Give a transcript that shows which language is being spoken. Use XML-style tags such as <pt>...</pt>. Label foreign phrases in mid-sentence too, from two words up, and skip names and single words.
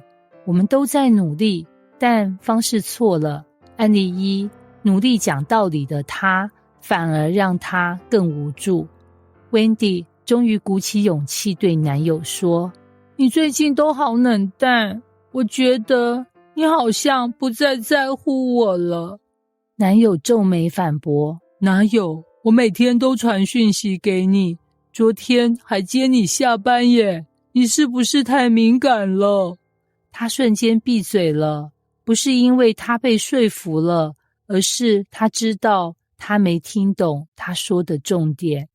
<zh>我們都在努力，但方式錯了。案例一，努力講道理的他，反而讓他更無助。Wendy 終於鼓起勇氣對男友說：“你最近都好冷淡，我覺得你好像不再在乎我了。” 男友皺眉反駁：“哪有？我每天都傳訊息給你，昨天還接你下班耶，你是不是太敏感了？” 他瞬間閉嘴了，不是因為他被說服了，而是他知道他沒聽懂他說的重點。</zh>